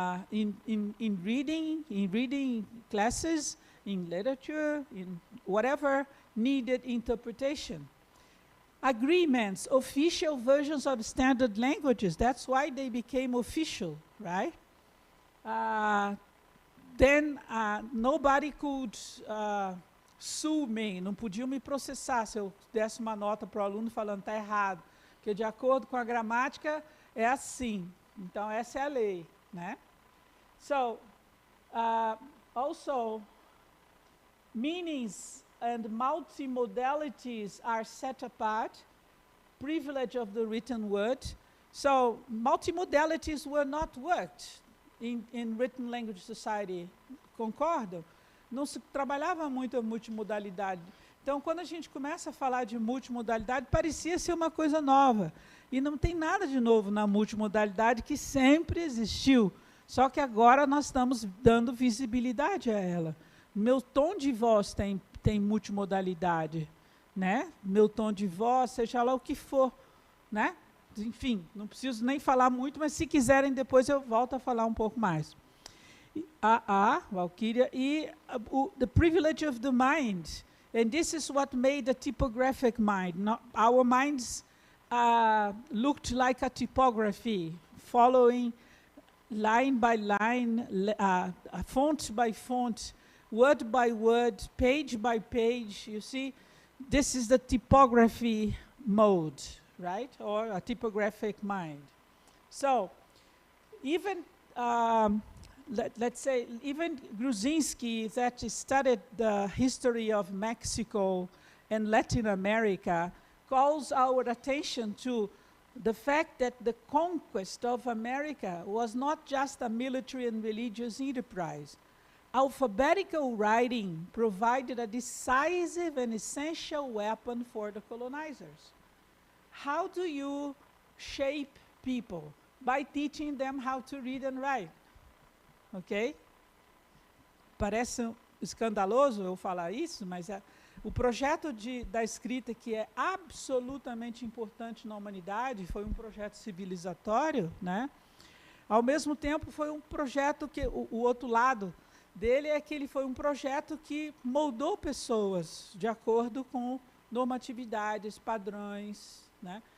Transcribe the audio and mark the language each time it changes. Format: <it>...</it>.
<en>In reading classes, in literature, in whatever needed interpretation. Agreements, official versions of standard languages, that's why they became official, right? Then nobody could sue me,</en> <pt>não podiam me processar se eu desse uma nota para o aluno falando está errado, porque de acordo com a gramática é assim, então essa é a lei, né?</pt> <en>So, also, meanings and multimodalities are set apart, privilege of the written word. So multimodalities were not worked in written language society.</en> <pt>Concordam? Não se trabalhava muito a multimodalidade. Então, quando a gente começa a falar de multimodalidade, parecia ser uma coisa nova. E não tem nada de novo na multimodalidade, que sempre existiu. Só que agora nós estamos dando visibilidade a ela. Meu tom de voz tem multimodalidade, né? Meu tom de voz, seja lá o que for, né? Enfim, não preciso nem falar muito, mas se quiserem, depois eu volto a falar um pouco mais.</pt> <en>Walkyria, the privilege of the mind. And this is what made the typographic mind. Our minds looked like a typography, following line by line, font by font, word by word, page by page. You see, this is the typography mode, right? Or a typographic mind. So, even, let's say, even Gruzinski, that studied the history of Mexico and Latin America, calls our attention to the fact that the conquest of America was not just a military and religious enterprise. Alphabetical writing provided a decisive and essential weapon for the colonizers. How do you shape people? By teaching them how to read and write. Ok?</en> <pt>Parece escandaloso eu falar isso, mas o projeto da escrita, que é absolutamente importante na humanidade, foi um projeto civilizatório, né? Ao mesmo tempo, foi um projeto que, o outro lado dele é que ele foi um projeto que moldou pessoas de acordo com normatividades, padrões, né?</pt>